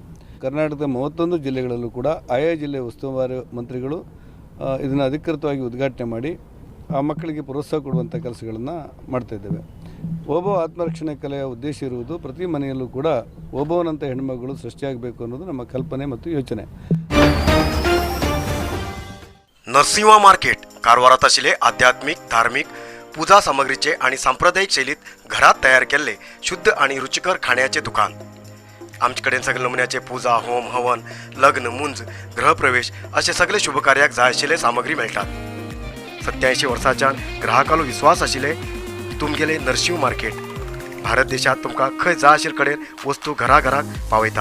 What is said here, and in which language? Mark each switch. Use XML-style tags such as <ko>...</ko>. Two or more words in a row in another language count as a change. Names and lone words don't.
<kn>ಕರ್ನಾಟಕದ 31 ಜಿಲ್ಲೆಗಳಲ್ಲೂ ಕೂಡ ಆಯಾ ಜಿಲ್ಲೆ ಉಸ್ತುವಾರಿ ಮಂತ್ರಿಗಳು ಇದನ್ನು ಅಧಿಕೃತವಾಗಿ ಉದ್ಘಾಟನೆ ಮಾಡಿ ಆ ಮಕ್ಕಳಿಗೆ ಪ್ರೋತ್ಸಾಹ ಕೊಡುವಂಥ ಕೆಲಸಗಳನ್ನು ಮಾಡ್ತಾಯಿದ್ದೇವೆ। ಓಬವ್ವ ಆತ್ಮರಕ್ಷಣೆ ಕಲೆಯ ಉದ್ದೇಶ ಇರುವುದು ಪ್ರತಿ ಮನೆಯಲ್ಲೂ ಕೂಡ ಓಬವ್ವನಂಥ ಹೆಣ್ಮಗಳು ಸೃಷ್ಟಿಯಾಗಬೇಕು ಅನ್ನೋದು ನಮ್ಮ ಕಲ್ಪನೆ ಮತ್ತು ಯೋಚನೆ।</kn> <kok>नरसिंवा मार्केट कारवारात आशिल्ले आध्यात्मिक, धार्मिक, पूजा सामग्रीचे आणि सांप्रदायिक शैलीत घरात तयार केलेले शुद्ध आणि रुचिकर खाण्याचे दुकान। आमचे कडेन सगळे नमुन्याचे पूजा, होम, हवन, लग्न, मुंज, गृहप्रवेश असे सगळे शुभकार्याक जाय आशिल्ले सामग्री मेळटात। 87 वर्सांच्यान ग्राहकालो विश्वास आशिल्ले तुमगेले नरसिंव मार्केट भारत देशात तुमकां खंय जाय आशिल्ले कडेन वस्तू घराघराक पावयता।</kok>